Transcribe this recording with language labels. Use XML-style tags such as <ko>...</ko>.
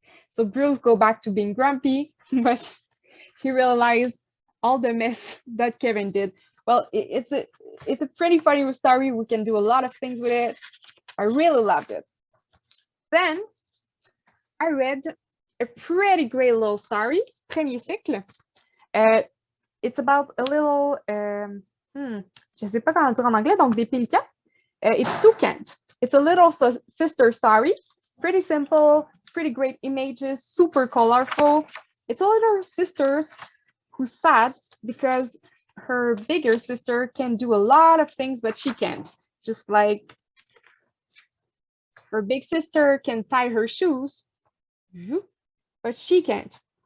<en>So Bruce go back to being grumpy, but he realized all the mess that Kevin did. Well, it's a pretty funny story. We can do a lot of things with it. I really loved it. Then I read a pretty great little story, Premier Cycle. It's about a little,</en> <fr>je sais pas comment dire en anglais, donc des pélicans.</fr> <en>It's toucan. It's a little sister story, pretty simple, pretty great images, super colorful. It's a little sister who's sad because her bigger sister can do a lot of things, but she can't. Just like her big sister can tie her shoes, but she can't.</en>